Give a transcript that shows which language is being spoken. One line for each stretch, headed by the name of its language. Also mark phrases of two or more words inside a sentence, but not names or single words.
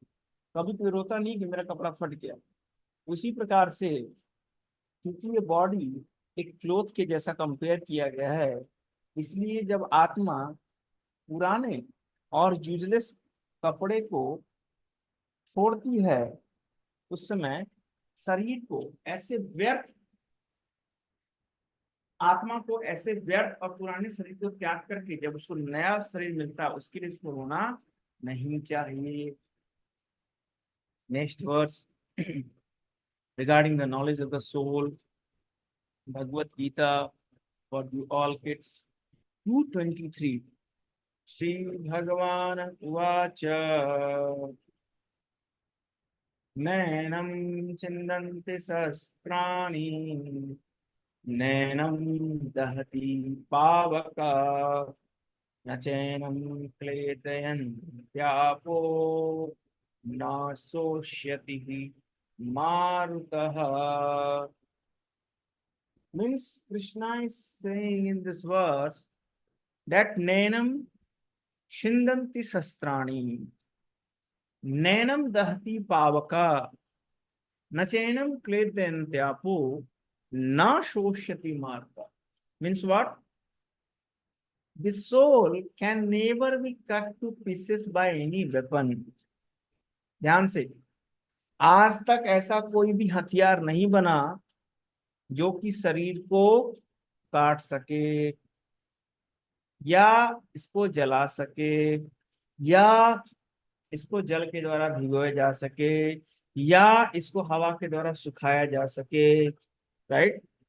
Hindi: कभी कोई रोता नहीं कि मेरा कपड़ा फट गया। उसी प्रकार से क्योंकि ये बॉडी एक क्लोथ के जैसा कंपेयर किया गया है, इसलिए जब आत्मा पुराने और यूजलेस कपड़े को छोड़ती है उस समय शरीर को ऐसे व्यर्थ आत्मा को ऐसे व्यर्थ और पुराने शरीर को त्याग करके जब उसको नया शरीर मिलता है उसके लिए उसको रोना नहीं चाहिए।
English: Next verse regarding the knowledge of the soul, Bhagavad Gita for you all kids 223।
Sanskrit: श्री भगवान उवाच नैनं छिन्दन्ति शस्त्राणि नैनं दहति पावका न चैनं क्लेदयन्त्यापो न शोष्यति मारुतः।
English: Means Krishna is saying in this verse that
Sanskrit: नैनं छिन्दन्ति शस्त्राणि, नैनं दहति पावका, नचैनं क्लेदयन्त्यापो, न शोष्यति मारुतः.
English: Means what? The soul can never be cut to pieces by any weapon.
Hindi: ध्यान से, आज तक ऐसा कोई भी हथियार नहीं बना जो कि शरीर को काट सके या इसको जला सके या इसको जल के द्वारा भिगोया जा सके या इसको हवा के द्वारा सुखाया जा सके, राइट।